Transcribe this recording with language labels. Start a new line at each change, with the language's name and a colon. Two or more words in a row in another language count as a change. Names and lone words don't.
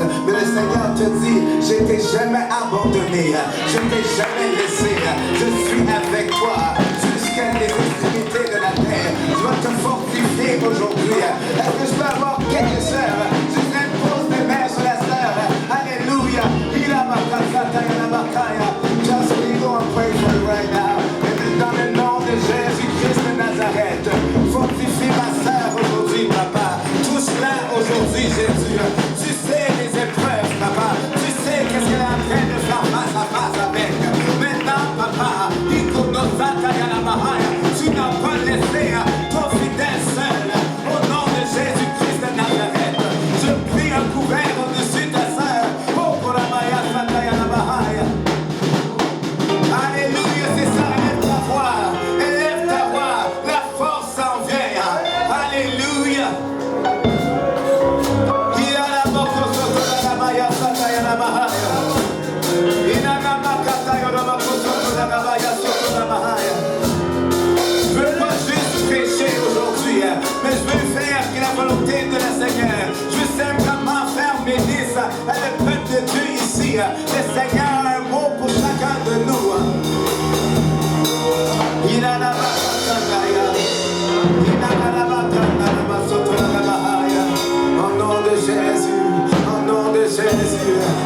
French: Mais le Seigneur te dit, je t'ai jamais abandonné. Je t'ai jamais laissé. Je suis avec toi jusqu'à les extrémités de la terre. Je vais te fortifier aujourd'hui. Est-ce que je peux avoir quelques sœurs? Je ferai une pause de main sur la sœur. Alléluia.
English: Just we go and pray for you right now.
French: Dans le nom de Jésus-Christ de Nazareth, fortifie ma sœur aujourd'hui, papa. Touche-la aujourd'hui, Jésus. Tu sais les épreuves, papa. Tu sais qu'est-ce qu'elle est en train de faire face à face avec. Maintenant, papa, tu n'as pas laissé ton fidèle seul. Au nom de Jésus-Christ de Nazareth, je prie un couvert au-dessus de ta sœur. Oh, pour la Maya Sataya la Bahaya. Alléluia, c'est ça, élève ta voix, élève ta voix, la force s'en vient. Alléluia. Il y a la moko soto la Maya Sataya la Bahaya. Il y a la makata la moko soto la Maya soto la Bahaya. Je veux pas juste prêcher aujourd'hui, mais je veux faire la volonté de la Seigneur. Je veux simplement faire bénis à le peuple de Dieu ici. Le Seigneur a un mot pour chacun de nous. Il a la au nom de Jésus, au nom de Jésus.